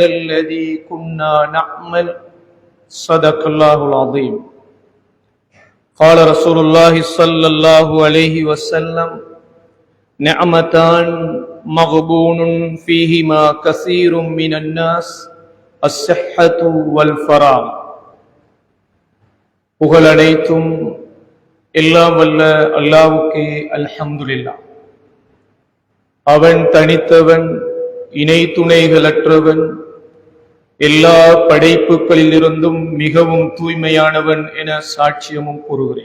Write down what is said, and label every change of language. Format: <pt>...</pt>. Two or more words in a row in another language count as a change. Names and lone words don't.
<ar>الذي كنا نعمل صدق الله العظيم قال رسول الله صلى الله عليه وسلم نعمتان مغبون فيهما كثير من الناس الصحة والفراغ</ar> <ta>புகழ் அனைத்தும் எல்லாம் வல்ல அல்லாஹ்வுக்கே அல்ஹம்துலில்லாஹ். அவன் தனித்தவன், இணை துணைகளற்றவன், எல்லா படைப்புகளிலிருந்தும் மிகவும் தூய்மையானவன் என சாட்சியமும் கூறுகிறேன்.</ta>